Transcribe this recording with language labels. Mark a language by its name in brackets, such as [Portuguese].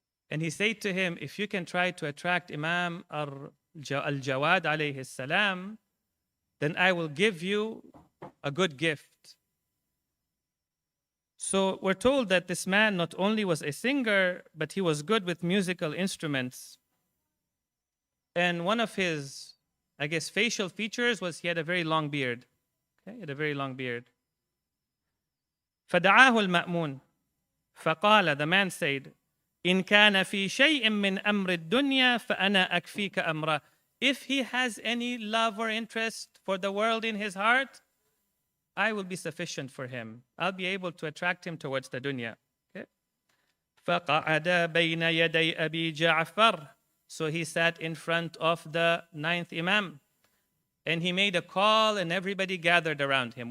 [English] And he said to him, if you can try to attract Imam al-Jawad alayhi salam, then I will give you a good gift. So we're told that this man not only was a singer, but he was good with musical instruments. And one of his, I guess, facial features was he had a very long beard. Okay? He had a very long beard. [Arabic] فدعاه المأمون فقال, [English] the man said, [Arabic] إن كان في شيء من أمر الدنيا فأنا أكفيك أمره. [English] If he has any love or interest for the world in his heart, I will be sufficient for him. I'll be able to attract him towards the dunya. [Arabic] Okay? فقعد بين يدي أبي جعفر. [English] So he sat in front of the ninth Imam. And he made a call and everybody gathered around him.